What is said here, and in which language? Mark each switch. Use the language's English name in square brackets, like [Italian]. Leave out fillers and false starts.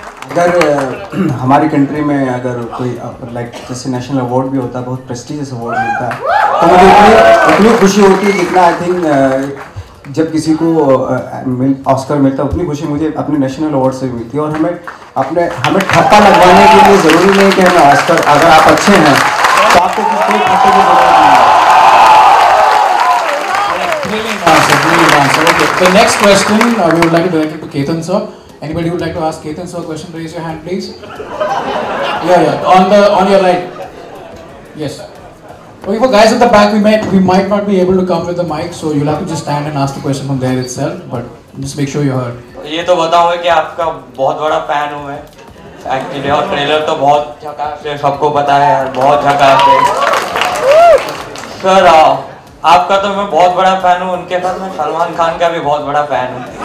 [Hindi] अगर हमारी कंट्री में अगर कोई लाइक जैसे नेशनल अवार्ड भी होता है, बहुत प्रेस्टिजियस अवार्ड मिलता है, तो मुझे उतनी खुशी होती है जितना आई थिंक जब किसी को ऑस्कर मिलता है उतनी खुशी मुझे अपने नेशनल अवार्ड से मिलती है. और हमें ठप्पा लगवाने के लिए ज़रूरी नहीं कि हमें ऑस्कर, अगर आप अच्छे हैं तो आपको कोई ठप्पे की ज़रूरत नहीं है. [English] Brilliant answer. Okay. The next question we would like to direct it to Ketan sir. Anybody would like to ask Ketan sir a question? Raise your hand, please. Yeah. On your right. Yes. Okay, for guys at the back, we might not be able to come with the mic, so you'll have to just stand and ask the question from there itself. But just make sure you're heard. [Hindi] ये तो बताऊँ कि आपका बहुत बड़ा fan हूँ मैं actually, और ट्रेलर तो बहुत झकास है, सबको पता है यार, बहुत झकास है. सर आपका तो मैं बहुत बड़ा फैन हूँ, उनके साथ मैं सलमान खान का भी बहुत बड़ा फैन हूँ.